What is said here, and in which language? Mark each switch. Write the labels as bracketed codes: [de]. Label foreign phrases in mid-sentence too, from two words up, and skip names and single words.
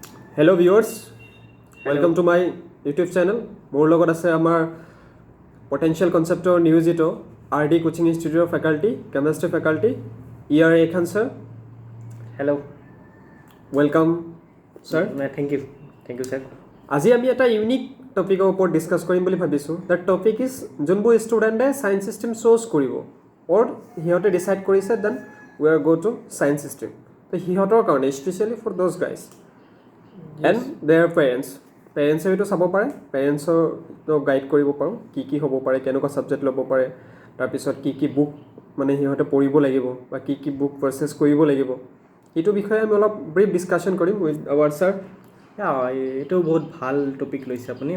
[en] Hello viewers, welcome to my YouTube channel. [as] মোৰ লগত আছে আমাৰ [en] potential conceptor [as] নিয়োজিত RD Coaching Institute [en] faculty, chemistry faculty, [as] ER Ekhan sir. [en] Hello. Welcome sir. Thank you sir. [as] আজি আমি এটা [en] unique topicৰ [as] ওপৰত ডিসকাস কৰিম বুলি ভাবিছো. [en] That topic is যোনবোৰ student science system choose কৰিব or [as] হিহঁতে ডিসাইড কৰিছে [en] then we are go to science system. [as] তো হিহঁতৰ কাৰণে স্পেশালি [en] for those guys. And their parents [as] এইটো চাব পাৰে, পেৰেণ্টছক গাইড কৰিব পাৰোঁ কি হ'ব পাৰে, কেনেকুৱা ছাবজেক্ট ল'ব পাৰে, তাৰপিছত কি বুক মানে সিহঁতে পঢ়িব লাগিব বা কি [en] book purchase [as] কৰিব লাগিব, এইটো বিষয়ে আমি অলপ [en] brief discussion [as] কৰিম [en] with our sir. [as] এইটো বহুত ভাল টপিক লৈছে আপুনি।